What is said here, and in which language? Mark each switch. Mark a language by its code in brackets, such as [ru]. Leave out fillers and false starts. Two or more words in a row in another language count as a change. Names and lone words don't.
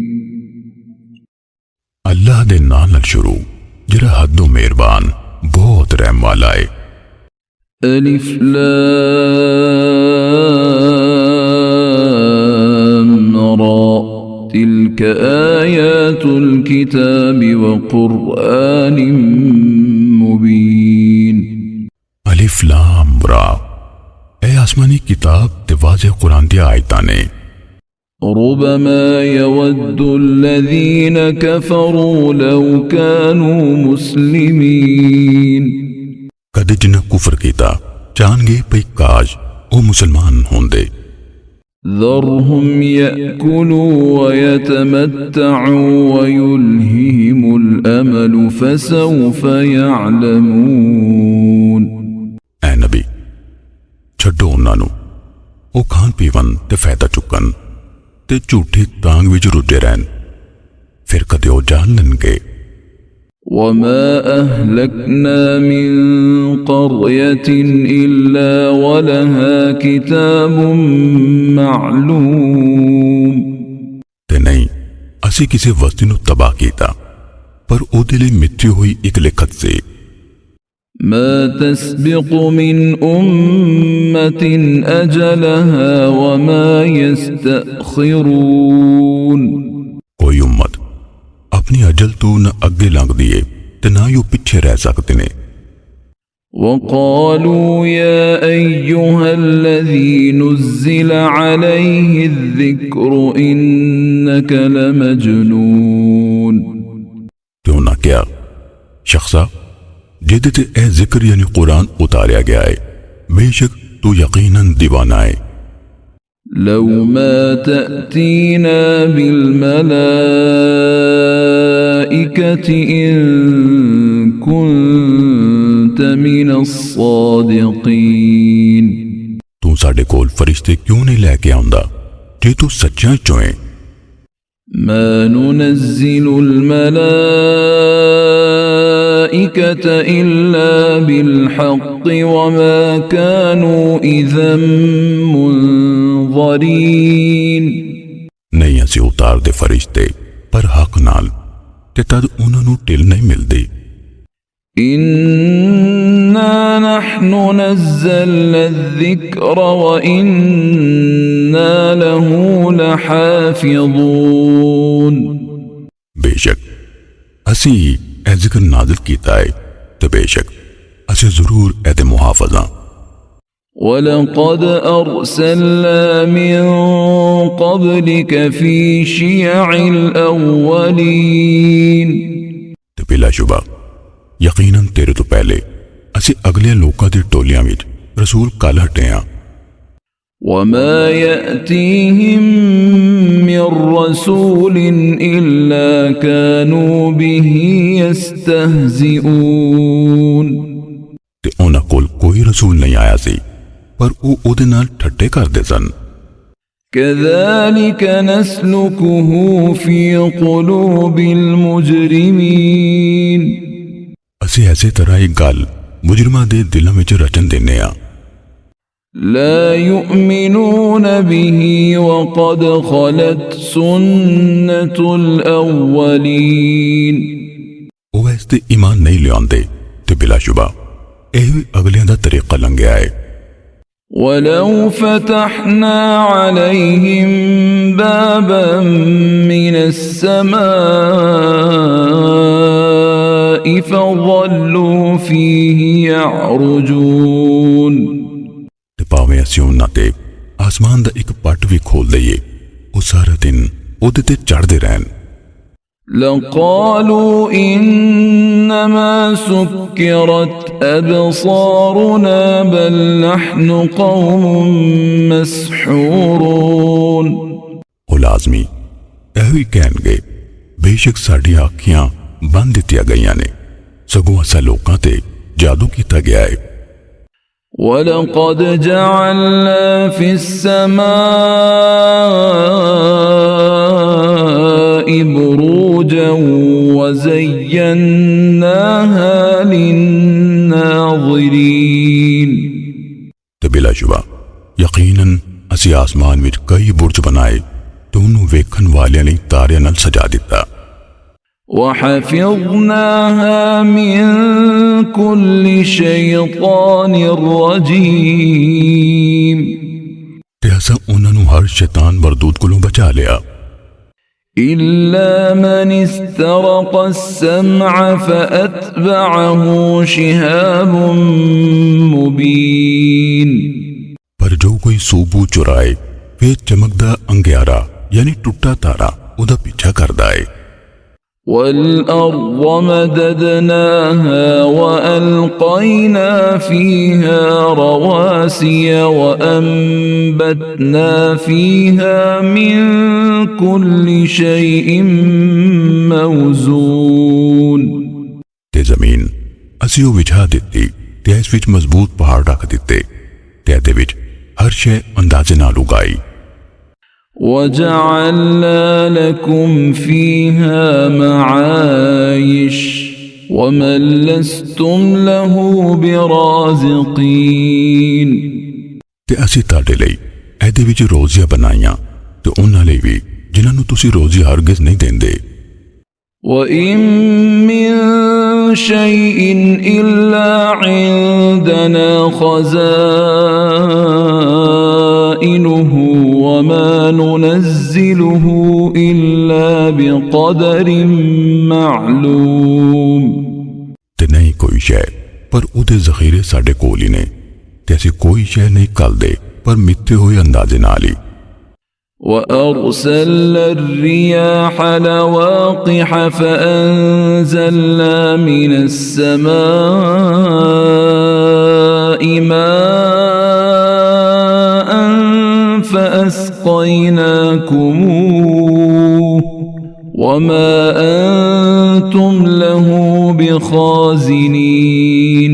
[pa] ਅੱਲਾਹ ਦੇ ਨਾਮ ਨਾਲ ਸ਼ੁਰੂ ਜਿਹੜਾ ਹੱਦੋਂ ਮਿਹਰਬਾਨ ਬਹੁਤ ਰਹਿਮ ਵਾਲਾ ਹੈ। [ar] ألف لام را تلك آيات الكتاب وقرآن مبين. ألف لام را [pa] ਏ ਆਸਮਾਨੀ ਕਿਤਾਬ ਤੇ ਵਾਜ਼ੇ ਕੁਰਾਨ ਦੀ ਆਇਤਾਂ ਨੇ। [ar] ربما يود الذين كفروا لو كانوا مسلمين. [pa] ਕਦੇ ਜਿਨ੍ਹਾਂ ਕੁਫ਼ਰ ਕੀਤਾ ਚਾਹੁਣਗੇ ਭਈ ਕਾਸ਼ ਓ ਮੁਸਲਮਾਨ ਹੁੰਦੇ। [ar] ذرهم يأكلوا ويتمتعوا ويلههم الأمل فسوف يعلمون। [pa] ਐ ਨਬੀ ਛੱਡੋ ਉਨ੍ਹਾਂ ਨੂੰ ਓ ਖਾਣ ਪੀਵਣ ਤੇ ਫ਼ਾਇਦਾ ਚੁੱਕਣ ਤੇ ਝੂਠੀ ਤਾਂਘ ਵਿਚ ਰੁੱਝੇ ਰਹਿਣ, ਫਿਰ ਕਦੇ ਓ ਜਾਣ ਲੈਣਗੇ। [ar] وما أهلكنا من قرية إلا ولها كتاب معلوم। [pa] ਤੇ ਨਹੀਂ ਅਸੀ ਕਿਸੀ ਵਸਤੀ ਨੂੰ ਤਬਾਹ ਕੀਤਾ ਪਰ ਓਦੇ ਲਈ ਮਿਥੀ ਹੋਈ ਇਕ ਲਿਖਤ ਸੇ। [ar] ما تسبق من أمة أجلها وما يستأخرون। [pa] ਕੋਈ ਉੱਮਤ ਅਪਣੀ ਅਜਲ ਤੋ ਨ ਅਗੇ ਲੰਘਦੀ ਹੈ ਤੇ ਨਾ ਹੀ ਪਿੱਛੇ ਰਹਿ ਸਕਦੇ ਨੇ। [ar] وقالوا يا أيها الذي نزل عليه الذكر إنك لمجنون। [pa] ਕਿਉਂ ਨਾ ਕਿਆ ਸ਼ਖ਼ਸਾ ਜਿਹਦੇ ਤੇ ਏ ਜ਼ਿਕਰ ਯਾਨੀ ਕੁਰਾਨ ਉਤਾਰਿਆ ਗਿਆ ਹੈ, ਬੇਸ਼ੱਕ ਤੂ ਯਕੀਨਨ ਦੀਵਾਨਾ ਹੈ। [ar] لو ما تأتينا بالملائكة إن كنت من الصادقين। [pa] ਤੂ ਸਾਡੇ ਕੋਲ ਫ਼ਰਿਸ਼ਤੇ ਕਿਉਂ ਨਹੀਂ ਲੈਕੇ ਆਉਂਦਾ ਜੇ ਤੂ ਸੱਚਾ ਚੋਂ ਹੈ। [ar] ما ننزل الملائكة إلا بالحق وما كانوا إذا منظرين। [pa] ਨਹੀਂ ਅਸੀ ਉਤਾਰ ਦੇ ਫ਼ਰਿਸ਼ਤੇ ਪਰ ਹੱਕ ਨਾਲ ਤੇ ਤਦ ਉਨ੍ਹਾਂ ਨੂੰ ਢਿੱਲ ਨਹੀਂ ਮਿਲਦੀ। [ar] إنا نحن نزلنا الذكر وإنا له لحافظون। [pa] ਬੇਸ਼ੱਕ ਅਸੀ ਏ ਜ਼ਿਕਰ ਨਾਜ਼ਿਲ ਕੀਤਾ ਹੈ ਤੇ ਬੇਸ਼ੱਕ ਅਸੀ ਜ਼ਰੂਰ ਏਦੇ ਮੁਹਾਫ਼ਿਜ਼ਾਂ। [ar] ولقد أرسلنا من قبلك في شيع الأولين। [pa] ਤੇ ਬਿਲਾਸ਼ੁਬਾ ਯਕੀਨਨ ਤੇਰੇ ਤੋ ਪਹਿਲੇ ਅਸੀ ਅਗਲੇ ਲੋਕਾਂ ਦੀ ਟੋਲੀਆਂ ਵਿਚ ਰਸੂਲ ਕਲ ਹਟੇ ਹਾਂ। [ar] وما يأتيهم من रसूल إلا كانوا به يستهزئون। [pa] ਤੇ ਉਨ੍ਹਾਂ ਕੋਲ ਕੋਈ ਰਸੂਲ ਨਹੀਂ ਆਇਆ ਸੀ ਪਰ ਵੋ ਓਦੇ ਨਾਲ ਠੱਟੇ ਕਰਦੇ ਸਨ। [ar] كذلك نسلكه في قلوب المجرمين। [pa] ਅਸੀ ਐਸੇ ਤਰ੍ਹਾਂ ਹੀ ਗੱਲ ਮੁਜਰਿਮਾਂ ਦੇ ਦਿਲਾਂ ਵਿਚ ਰਚਨ ਦੇਣੇ ਆ। [ar] لا يؤمنون به وقد خلت سنة الأولين। [pa] ਵੋ ਇਸ ਤੇ ਈਮਾਨ ਨਹੀਂ ਲਿਆਉਂਦੇ ਤੇ ਬਿਲਾਸ਼ੁਬਾ ਏਹ ਅਗਲੀਆਂ ਦਾ ਤਰੀਕਾ ਲੰਘਿਆ ਹੈ। [ar] ولو فتحنا عليهم بابا من السماء فظلوا فيه يعرجون। [pa] ਤੇ ਭਾਵੇਂ ਅਸੀ ਉਨ੍ਹਾਂ ਤੇ ਆਸਮਾਨ ਦਾ ਇਕ ਪੱਟ ਭੀ ਖੋਲ੍ਹ ਦਈਏ ਵੋ ਸਾਰਾ ਦਿਨ ਓਦੇ ਤੇ ਚੜ੍ਹਦੇ ਰਹਿਣ। [ar] لقالوا إنما سكرت أبصارنا بل نحن قوم مسحورون। [pa] ਵੋ ਲਾਜ਼ਮੀ ਏਹੋ ਹੀ ਕਹਿਣਗੇ ਬੇਸ਼ੱਕ ਸਾਡੀ ਅੱਖੀਆਂ ਬੰਦ ਦਿੱਤੀਆਂ ਗਈਆਂ ਨੇ, ਸਗੋਂ ਅਸਾਂ ਲੋਕਾਂ ਤੇ ਜਾਦੂ ਕੀਤਾ ਗਿਆ ਹੈ। [ar] ولقد جعلنا في السماء بروجا وزيناها للناظرين। [pa] ਬਿਲਾਸ਼ੁਬਾ ਯਕੀਨਨ ਅਸੀ ਆਸਮਾਨ ਵਿਚ ਕਈ ਬੁਰਜ ਬਣਾਏ ਤੇ ਉਨ੍ਹੋਂਨੇ ਵੇਖਣ ਵਾਲੀਆਂ ਲਈ ਤਾਰਿਆਂ ਨਾਲ ਸਜਾ ਦਿੱਤਾ। [ar] وحفظناها من كل شيطان رجيم [pa] ਤੇ ਅਸਾਂ ਉਨ੍ਹੋਂਨੇ ਹਰ ਸ਼ੈਤਾਨ ਮਰਦੂਦ ਕੋਲੋਂ ਬਚਾ ਲਿਆ [ar] إلا من استرق السمع فأتبعه شهاب مبين [pa] ਪਰ ਜੋ ਕੋਈ ਸੂਬੂ ਚੁਰਾਏ ਫਿਰ ਚਮਕਦਾ ਅੰਗਿਆਰਾ ਯਾਨੀ ਟੁੱਟਾ ਤਾਰਾ ਉਦਾ ਪਿੱਛਾ ਕਰਦਾ ਹੈ। [ar] والأرض مددناها وألقينا فيها رواسي وأنبتنا فيها من كل شيء موزون [pa] ਤੇ ਜ਼ਮੀਨ ਅਸੀ ਵੋ ਵਿਛਾ ਦਿੱਤੀ ਤੇ ਇਸ ਵਿਚ ਮਜ਼ਬੂਤ ਪਹਾੜ ਰੱਖ ਦਿੱਤੇ ਤੇ ਦੇ ਵਿਚ ਹਰ ਸ਼ੈ ਅੰਦਾਜ਼ੇ ਨਾਲ ਉਗਾਈ। [ar] وجعلنا لكم فيها معايش ومن لستم له برازقين [pa] ਤੇ ਅਸੀ ਤਾਡੇ ਲਈ ਏਦੇ ਵਿਚ ਰੋਜ਼ੀਆਂ ਬਣਾਈਆਂ ਤੇ ਉਨ੍ਹਾਂ ਲਈ ਭੀ ਜਿਨ੍ਹਾਂ ਨੂੰ ਤੁਸੀ ਰੋਜ਼ੀ ਹਰਗਿਜ਼ ਨਹੀਂ ਦੇਂਦੇ। [ar] وإن من شيء إلا عندنا خزائنه وما ننزله إلا بقدر معلوم [pa] ਤੇ ਨਹੀਂ ਕੋਈ ਸ਼ੈ ਪਰ ਉਦੇ ਜ਼ਖ਼ੀਰੇ ਸਾਡੇ ਕੋਲ ਹੀ ਨੇ ਤੇ ਅਸੀ ਕੋਈ ਸ਼ੈ ਨਹੀਂ ਕਰਦੇ ਪਰ ਮਿਥੇ ਹੋਏ ਅੰਦਾਜ਼ੇ ਨਾਲ ਹੀ। [ar] وأرسلنا الرياح لواقح فأنزلنا من السماء ماء فأسقيناكموه وما أنتم له بخازنين